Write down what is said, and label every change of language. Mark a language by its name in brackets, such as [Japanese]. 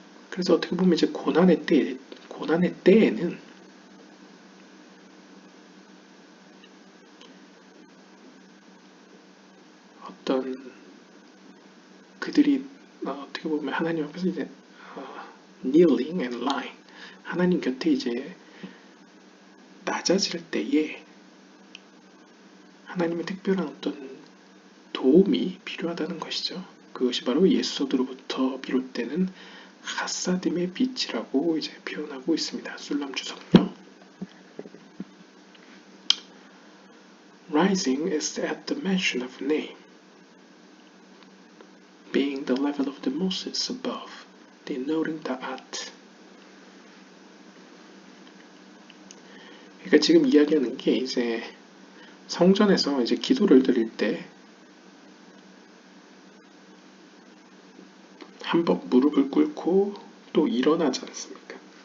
[Korean] 그래서 어떻게 보면 이제 고난의 때에는 어떤 그들이 어떻게 보면 하나님 앞에서 이제 [English] kneeling and lying [Korean] 하나님 곁에 이제 낮아질 때에 하나님의 특별한 어떤 도움이 필요하다는 것이죠. 그것이 바로 예소드로부터 비롯되는 하사딤의 빛이라고 이제 표현하고 있습니다. 술람 주석요. [English] rising is at the mention of a name, being the level of the Moses above, denoting the art. [Korean] 그러니까 지금 이야기하는 게 이제 성전에서 이제 기도를 드릴 때 한번 무릎을 꿇고 또 일어나지 않습니까?